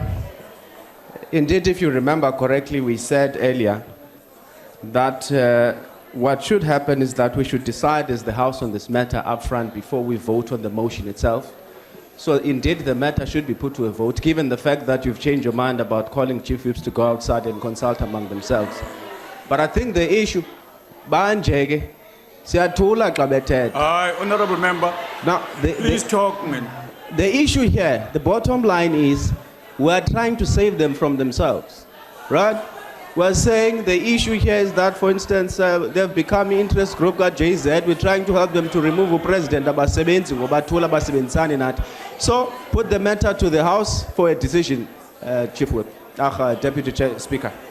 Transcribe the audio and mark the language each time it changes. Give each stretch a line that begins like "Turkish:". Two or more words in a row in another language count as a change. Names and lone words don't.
English: Indeed, if you remember correctly, we said earlier that what should happen is that we should decide as the House on this matter up front before we vote on the motion itself. So indeed, the matter should be put to a vote, given the fact that you've changed your mind about calling Chief Whips to go outside and consult among themselves. But I think the issue,
Xhosa: banjeke, siyathola xa bethetha.
English: Honourable Member, Now, please talk, man. the issue here, the bottom line is, we're trying to save them from themselves, right? We're saying the issue here is that, for instance, they've become interest group got JZ. We're trying to help them to remove the president. So put the matter to the House for a decision, Chief Whip, Deputy Speaker.